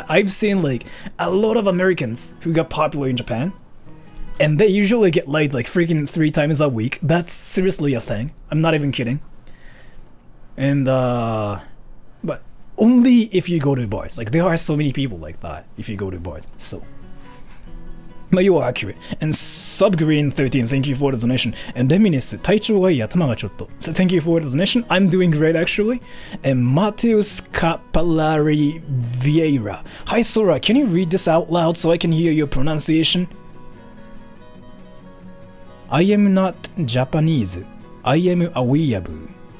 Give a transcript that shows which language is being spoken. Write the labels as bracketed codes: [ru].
[en] I've seen like a lot of Americans who got popular in Japan, and they usually get laid like freaking 3 times a week. That's seriously a thing. I'm not even kidding. And but only if you go to bars. Like, there are so many people like that if you go to bars. Soまあ、you are accurate. And Subgreen13, thank you for the donation. [ja] And Reminis, 体調がいい、頭がちょっと。 [en] Thank you for the donation. I'm doing great actually. And Mateus Capalari Vieira. Hi Sora, can you read this out loud so I can hear your pronunciation? I am not Japanese. I am a weeaboo.